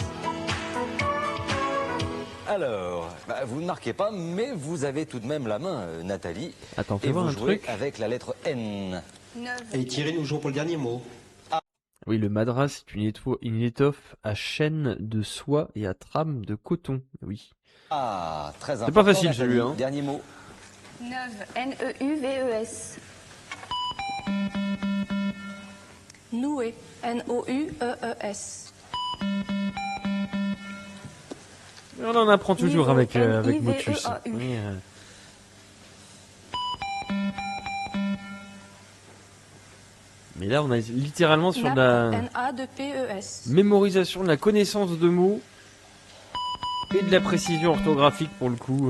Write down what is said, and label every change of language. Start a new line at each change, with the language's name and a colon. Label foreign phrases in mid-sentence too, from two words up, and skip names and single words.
French: Alors, vous ne marquez pas, mais vous avez tout de même la main, Nathalie. Attends, fais et voir vous un jouez truc. avec la lettre N. 9. Et Thierry nous joue pour le dernier mot. Oui, le madras, c'est une étoffe à chaîne de soie et à trame de coton. Oui. Ah, très important. C'est pas facile, Nathalie. celui-là, hein. Dernier mot. Neuve, N-E-U-V-E-S. Noué, N-O-U-E-E-S. On en apprend toujours avec N-I-V-E-A-U. Motus. Oui, Mais là, on est littéralement sur de la N-A-2-P-E-S. mémorisation, de la connaissance de mots et de la précision orthographique pour le coup,